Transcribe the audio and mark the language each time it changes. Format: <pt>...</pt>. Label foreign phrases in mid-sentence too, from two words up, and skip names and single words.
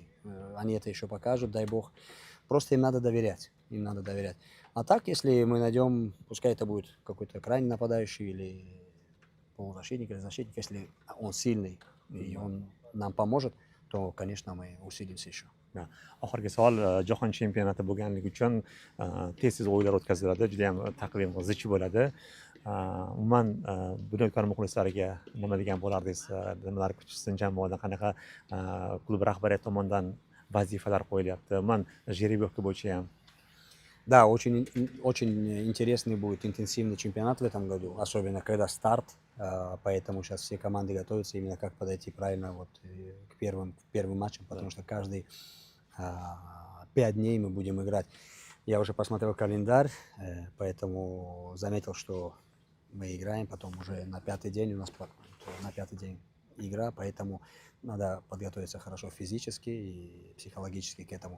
<ru>Они это еще покажут, дай бог. Просто им надо доверять. Им надо доверять. А так, если мы найдем, пускай это будет какой-то крайний нападающий или полузащитник или защитник, если он сильный и он нам поможет, то, конечно, мы усилимся еще.</ru> <uz>Oxirgi savol, jahon chempionati bo'lganligi uchun tez o'yinlar o'tkaziladi, juda ham taqvim zich bo'ladi. Umuman Bunyodkor muxlislariga nima degan bo'lardingiz? Nimalar kutishsin jamoadan, qanaqa klub rahbariyati tomonidan vazifalar qo'yilyapti? Umuman жеребьевка bo'yicha ham.</uz> <ru>Да, очень интересный будет интенсивный чемпионат в этом году, особенно когда старт, поэтому сейчас все команды готовятся именно как подойти правильно вот к первым матчам, потому что каждый 5 дней мы будем играть. Я уже посмотрел календарь, поэтому заметил, что мы играем, потом уже на 5-й день у нас на 5-й день игра, поэтому надо подготовиться хорошо физически и психологически к этому.</ru>